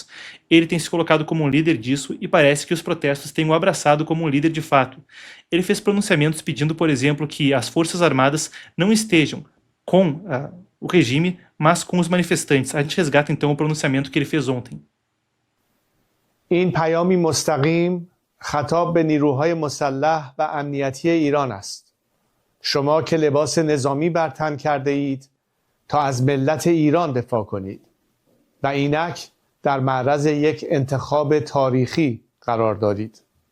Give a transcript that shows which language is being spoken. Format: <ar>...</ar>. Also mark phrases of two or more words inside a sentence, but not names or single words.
<pt>Ele tem se colocado como um líder disso e parece que os protestos têm o abraçado como um líder de fato. Ele fez pronunciamentos pedindo, por exemplo, que as Forças Armadas não estejam com o regime, mas com os manifestantes. A gente resgata então o pronunciamento que ele fez ontem.</pt> <fa>این پیامی مستقیم خطاب به نیروهای مسلح و امنیتی ایران است. شما که لباس نظامی بر تن کرده اید تا از ملت ایران دفاع کنید و اینک در معرض یک انتخاب تاریخی قرار دارید.</fa>